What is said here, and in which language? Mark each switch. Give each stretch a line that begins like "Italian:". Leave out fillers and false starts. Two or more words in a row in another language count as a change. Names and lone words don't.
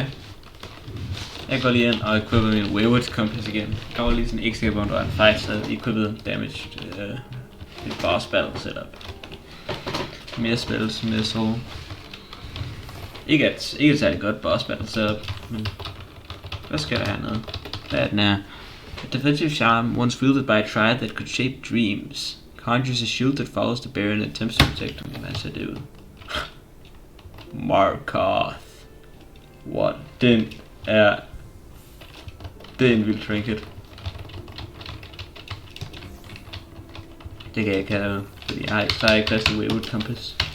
Danish: Jeg går lige ind og equipper min Wayward Compass igen. Jeg var lige sådan en ekstra bond, der var en fight, så jeg equippet damaged et
English: boss battle setup.
Danish: Mere spells, mere soul. Ikke et særligt godt
English: boss battle setup,
Danish: men hvad sker der hernede? Hvad er den her?
English: A defensive charm once wielded by a tribe that could shape dreams. Conjures a shield that follows the bear and attempts to protect him.
Danish: Hvad så det ud? Markarth. What? Det er en vild trinket. Det kan jeg ikke have, fordi jeg har ikke plads til Wayward Compass.